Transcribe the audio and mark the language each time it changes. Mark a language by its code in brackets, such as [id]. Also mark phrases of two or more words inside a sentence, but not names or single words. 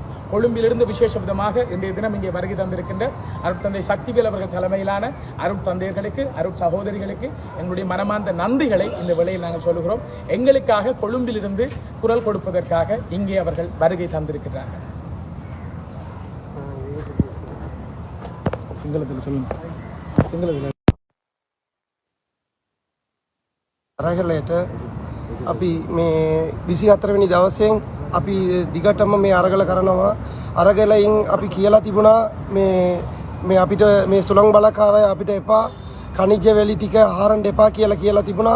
[ta] கொழும்பிலிருந்து விசேஷ விதமாக இன்றைய தினம் இங்கே வருகை தந்திருக்கின்ற அருட்தந்தை சக்திவேல் அவர்கள் தலைமையிலான அருட்தந்தையர்களுக்கு, அருட் சகோதரிகளுக்கு எங்களுடைய மனமார்ந்த நன்றிகளை இந்த வேளையில் நாங்கள் சொல்லுகிறோம். எங்களுக்காக கொழும்பிலிருந்து குரல் கொடுப்பதற்காக இங்கே அவர்கள் வருகை தந்திருக்கிறார்கள். සිංහලදල சொல்லுங்க. [si] සිංහලදල අරගලයට අපි මේ 24 වෙනි දවසෙන් අපි දිගටම මේ අරගල කරනවා. අරගලයින් අපි කියලා තිබුණා මේ අපිට මේ සුළං බලකාරය අපිට එපා, खनिज වැලි ටික ආහාරන්න එපා කියලා තිබුණා.